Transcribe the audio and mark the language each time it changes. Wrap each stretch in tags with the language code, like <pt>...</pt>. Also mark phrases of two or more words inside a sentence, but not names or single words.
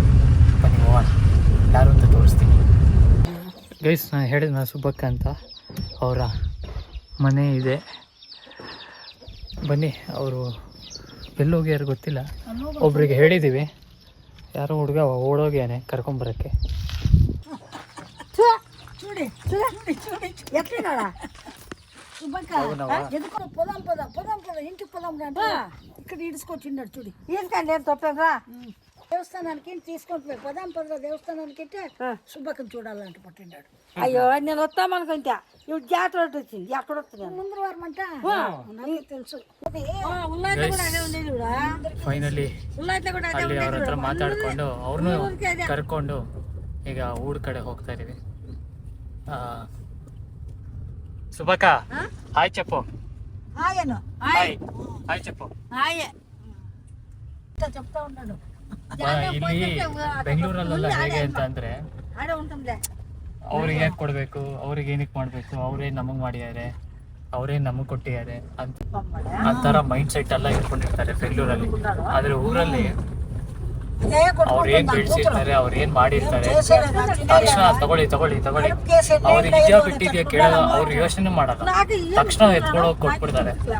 <kn>ಬನ್ನಿ ಹೋಗೋಣ, ಯಾರು ಅಂತ ತೋರಿಸ್ತೀನಿ. ಗೈಸ್ ನಾನು ಹೇಳಿದ್ನ ಸುಬ್ಬಕ್ಕ ಅಂತ, ಅವರ ಮನೆ ಇದೆ. ಬನ್ನಿ, ಅವರು ಎಲ್ಲೋಗ್ಯಾರು ಗೊತ್ತಿಲ್ಲ. ಒಬ್ರಿಗೆ ಹೇಳಿದ್ದೀವಿ, ಯಾರೋ ಹುಡುಗ ಓಡೋಗ್ಯಾನೆ ಕರ್ಕೊಂಬರಕ್ಕೆ.</kn> <te>ఇక్కడ ఇడుచుకొచ్చిండాడు చూడు ఏంటండి ఏం తప్పేరా దేవస్థానానికి తీసుకుంటున్నాడు పదాంపద దేవస్థానానికి సుబ్బక్కని చూడాలంటే పట్టిండాడు. అయ్యో నేను వస్తామనుకుంటా ఇప్పుడు జాతర వచ్చింది ఎక్కడ వస్తున్నాను ముందు వారమంట నాకు తెలుసు.</te> <kn>ಫೈನಲಿ ಅಲ್ಲಿ ಅವ್ರ ಹತ್ರ ಮಾತಾಡ್ಕೊಂಡು ಅವ್ರನ್ನೂ ಕರ್ಕೊಂಡು ಈಗ ಊರ್ ಕಡೆ ಹೋಗ್ತಾ ಇದೀವಿ.</kn> <te>ಸುಬ್ಬಕ್ಕ ಹಾಯ್ చెప్పు. హాయ్ హాయ్ హాయ్ చెప్పు. హాయ్ చెప్తా ఉన్నాడు.</te> <kn>ಇಲ್ಲಿ ಬೆಂಗಳೂರಲ್ಲೆಲ್ಲ ಹೇಗೆ ಅಂತ ಅಂದ್ರೆ ಆಡ ಉಂಟಂಬ್ಲೆ ಅವ್ರಿಗೆ ಹೇಗೆ ಕೊಡಬೇಕು, ಅವ್ರಿಗೆ ಏನಕ್ಕೆ ಮಾಡಬೇಕು, ಅವರೇ ನಮಗೆ ಮಾಡಿದ್ದಾರೆ, ಅವರೇ ನಮಗೆ ಕೊಟ್ಟಿದ್ದಾರೆ ಅಂತ ಆ ಥರ ಮೈಂಡ್ ಸೆಟ್ ಎಲ್ಲ ಇಟ್ಕೊಂಡಿರ್ತಾರೆ ಬೆಂಗಳೂರಲ್ಲಿ. ಆದರೆ ಊರಲ್ಲಿ ಅವ್ರು ಏನು ಬೆಳೆಸಿರ್ತಾರೆ, ಅವ್ರು ಏನು ಮಾಡಿರ್ತಾರೆ, ತಕ್ಷಣ ತಗೊಳ್ಳಿ ತಗೊಳ್ಳಿ ತಗೊಳ್ಳಿ, ಅವ್ರಿಗೆ ಇದೆಯಾ ಬಿಟ್ಟಿದೆಯಾ ಕೇಳೋ ಅವ್ರು ಯೋಚನೆ ಮಾಡಲ್ಲ, ತಕ್ಷಣ ಎತ್ಕೊಳ್ಳೋಗಿ ಕೊಟ್ಬಿಡ್ತಾರೆ.</kn>